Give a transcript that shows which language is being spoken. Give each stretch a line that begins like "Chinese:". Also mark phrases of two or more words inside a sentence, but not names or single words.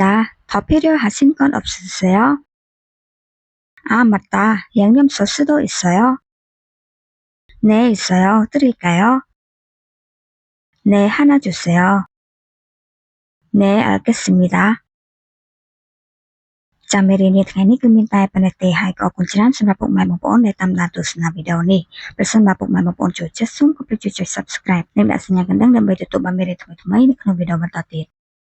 Korean: 더 필요하신 건 없으세요? 아, 맞다. 양념 소스도 있어요? 네, 있어요. 드릴까요? 네, 하나 주세요. 네, 알겠습니다.
Khmer: ចាំមេរៀននេះថ្ងៃនេះគឺមានតែប៉ុណ្ណេះទេហើយក៏អរគុណច្រើនសម្រាប់ពុកម៉ែបងប្អូនដែលតាមដានទស្សនាវីដេអូនេះប្រសិនបើពុកម៉ែបងប្អូនចូលចិត្តសូមកុំភ្លេចជួយចុច Subscribe និងដាក់សញ្ញាកណ្ដឹងដើម្បីទទួលបានមេរៀនថ្មីៗនៅក្នុងវីដេអូបន្តទៀត